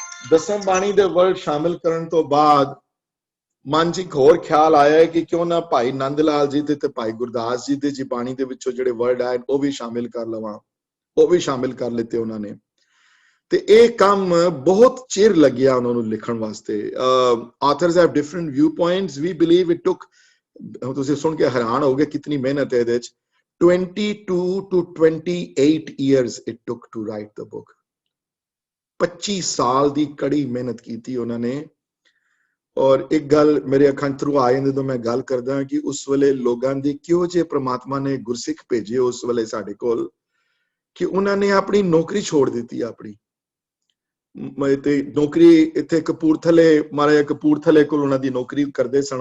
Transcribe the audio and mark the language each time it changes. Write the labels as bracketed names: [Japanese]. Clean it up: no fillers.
[Punjabi] ਦਸਮ ਬਾਣੀ ਦੇ ਵਰਡ ਸ਼ਾਮਿਲ ਕਰਨ ਤੋਂ ਬਾਅਦ ਮਨ 'ਚ ਇੱਕ ਹੋਰ ਖਿਆਲ ਆਇਆ ਕਿ ਕਿਉਂ ਨਾ ਭਾਈ ਨੰਦ ਲਾਲ ਜੀ ਦੇ ਤੇ ਭਾਈ ਗੁਰਦਾਸ ਜੀ ਦੇ ਜੀ ਬਾਣੀ ਦੇ ਵਿੱਚੋਂ ਜਿਹੜੇ ਵਰਡ ਆਏ ਉਹ ਵੀ ਸ਼ਾਮਿਲ ਕਰ ਲਵਾਂ। ਉਹ ਵੀ ਸ਼ਾਮਿਲ ਕਰ ਲਿੱਤੇ ਉਹਨਾਂ ਨੇ। ਤੇ ਇਹ ਕੰਮ ਬਹੁਤ ਚਿਰ ਲੱਗਿਆ ਉਹਨਾਂ ਨੂੰ ਲਿਖਣ ਵਾਸਤੇ। [English] Authors have different view points. We believe it took, [Punjabi] ਤੁਸੀਂ ਸੁਣ ਕੇ ਹੈਰਾਨ ਹੋਗੇ ਕਿਤਨੀ ਮਿਹਨਤ ਹੈ ਇਹਦੇ 'ਚ। [English] 22 to 28 years it took to write the book. [Punjabi] 25 ਸਾਲ ਦੀ ਕੜੀ ਮਿਹਨਤ ਕੀਤੀ ਉਹਨਾਂ ਨੇ। ਔਰ ਇੱਕ ਗੱਲ ਮੇਰੇ ਅੱਖਾਂ ਥਰੂ ਆ ਜਾਂਦੀ ਜਦੋਂ ਮੈਂ ਗੱਲ ਕਰਦਾ ਕਿ ਉਸ ਵੇਲੇ ਲੋਕਾਂ ਦੀ ਕਿਉਂ ਜੇ ਪ੍ਰਮਾਤਮਾ ਨੇ ਗੁਰਸਿੱਖ ਭੇਜੇ ਉਸ ਵੇਲੇ ਸਾਡੇ ਕੋਲ, ਕਿ ਉਹਨਾਂ ਨੇ ਆਪਣੀ ਨੌਕਰੀ ਛੋੜ ਦਿੱਤੀ ਆਪਣੀ। ਤੇ ਨੌਕਰੀ ਇੱਥੇ ਕਪੂਰਥਲੇ, ਮਹਾਰਾਜਾ ਕਪੂਰਥਲੇ ਕੋਲ ਉਹਨਾਂ ਦੀ ਨੌਕਰੀ ਕਰਦੇ ਸਨ।